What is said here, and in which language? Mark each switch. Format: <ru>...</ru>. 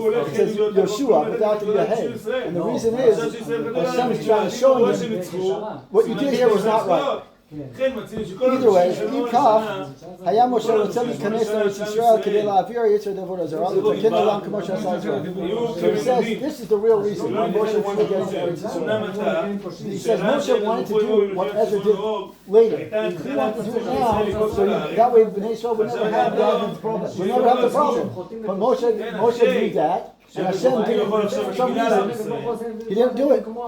<en>It says Yoshua without the hey. And the reason is Hashem is trying to show him what you did here was not right. Either way,</en> <he>אם כך, היה משה רוצה להיכנס לארץ ישראל כדי להעביר יצר עבודה זרה, לתקן עולם כמו שעשה ישראל.</he> <en>So he says, this is the real reason why Moshe wanted to get into Eretz Yisrael. He says Moshe wanted to do what Ezra did later. He wanted to do it now, so that way Bnei Yisrael would never have the problem. Would never have the problem. But Moshe knew that. And Hashem did it for some reason. He didn't do it.</en>